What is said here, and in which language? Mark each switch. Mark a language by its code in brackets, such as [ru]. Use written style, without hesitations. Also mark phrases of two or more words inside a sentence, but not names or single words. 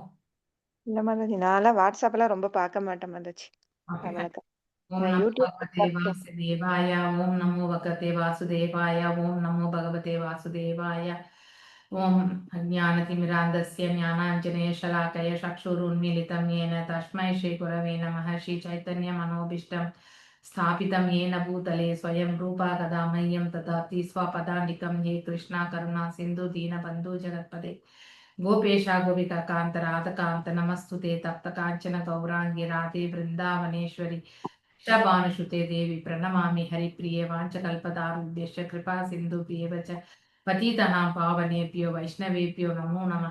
[ta] இல்ல மாதாஜி, நான்லாம் வாட்ஸ்அப் எல்லாம் ரொம்ப பார்க்க மாட்டேன் மாதாஜி. ஓகே, அவ்வளவுதான். [sa] ஓம் நான் நமோ யூடியூப் भगवते वासुदेवाय, ओम् नमो भगवते वासुदेवाय, ओम् नमो भगवते वासुदेवाय. ओम् ज्ञानतिमिरान्धस्य ज्ञानाञ्जनेय शलाकया चक्षुरुन्मीलितम् येन तस्मै श्री गुरवे नमः. श्री चैतन्य मनोभीष्टं स्थापितं येन भूतले स्वयं रूपा कदा मह्यं ददाति स्वपदान्तिकं। हे कृष्णा करुणा सिन्धु दीनबन्धु जगत्पते गोपेशा गोपिका कान्त राधकान्त नमस्तुते तप्त काञ्चन गौराङ्गी राधे वृन्दावनेश्वरी भानुसुते देवी प्रणमामि हरिप्रिये वाञ्छकल्पतारुभ्यश्च कृपा सिन्धुभ्येव च पतितनां पावनेभ्यो वैष्णवेभ्यो नमो नमः।